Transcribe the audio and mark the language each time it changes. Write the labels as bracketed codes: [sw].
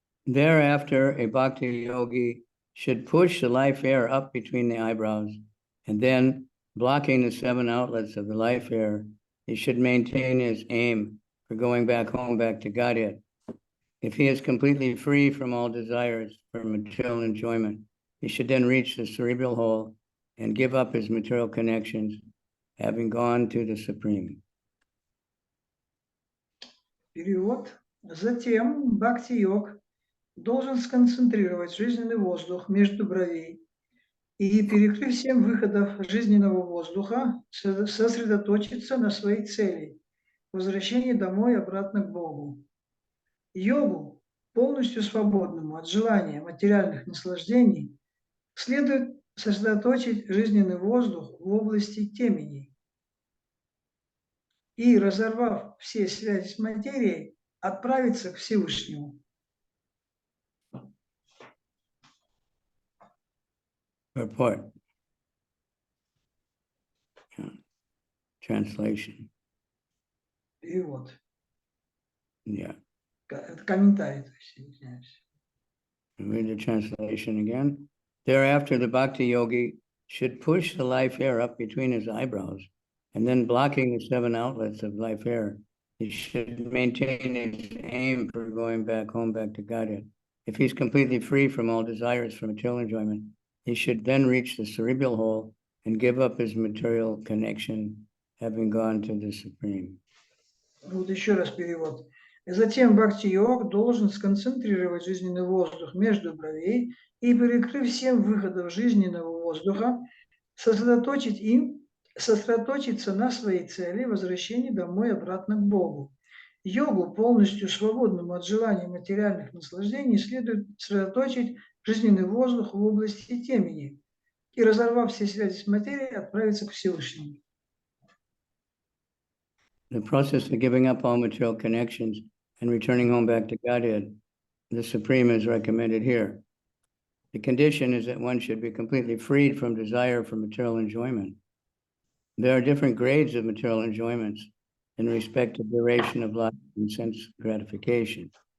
[en] Thereafter, a bhakti yogi should push the life air up between the eyebrows, and then, blocking the 7 outlets of the life air, he should maintain his aim for going back home, back to Godhead. If he is completely free from all desires for material enjoyment, he should then reach the cerebral hole and give up his material connections, having gone to the Supreme. [ru] Перевод. Затем бхакти-йог должен сконцентрировать жизненный воздух между бровей и, перекрыв 7 выходов жизненного воздуха, сосредоточиться на своей цели – возвращении домой обратно к Богу. Йогу, полностью свободному от желания материальных наслаждений, следует сосредоточить жизненный воздух в области теменей и, разорвав все связи с материей, отправиться к Всевышнему. [en] Purport. Translation. [ru] Перевод. [en] Yeah. [ru] Это комментарий, то есть, извиняюсь. [en] Read the translation again. Thereafter, the bhakti yogi should push the life air up between his eyebrows, and then blocking the 7 outlets of life air, he should maintain his aim for going back home, back to Godhead. If he's completely free from all desires for material enjoyment, he should then reach the cerebral hole and give up his material connection, having gone to the Supreme. [ru] Вот еще раз перевод. И затем бхакти-йог должен сконцентрировать жизненный воздух между бровей и, перекрыв 7 выходов жизненного воздуха, сосредоточиться на своей цели возвращения домой обратно к Богу. Йогу, полностью свободному от желаний материальных наслаждений, следует сосредоточить жизненный воздух в области темени и, разорвав все связи с материей, отправиться к Всевышнему. [en] The process of giving up all material connections and returning home back to Godhead, the Supreme is recommended here. The condition is that one should be completely freed from desire for material enjoyment. There are different grades of material enjoyments in respect to duration of life and sense gratification.